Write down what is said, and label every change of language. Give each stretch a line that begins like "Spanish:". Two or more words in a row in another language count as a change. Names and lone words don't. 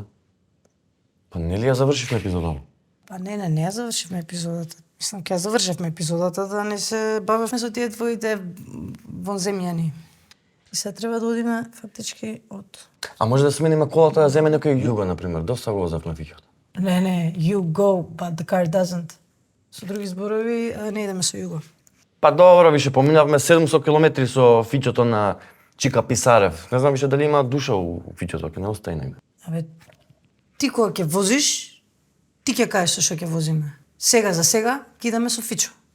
Macedonian: Па нели ја завршивме епизодата? Па не ја завршивме епизодата. Мислам, ќе ја завршевме епизодата да не се бавевме со тие твоите вонземјани. И сега треба да одиме фактички од... А може да смениме колата да земе некој југо, например. Доста го запна Фичото. Не,
English: you go, but the car doesn't.
Macedonian: Со други зборови, не идеме со југо. Па добро, више поминавме 700 километри со Фичото на Чика Писарев. Не знам више дали има душа у Фичото, ќе не остаи негде. Абе, ти кога ќе возиш, ти ќе кажеш со што ќе возиме. Сега за сега ќе идеме со Фичо.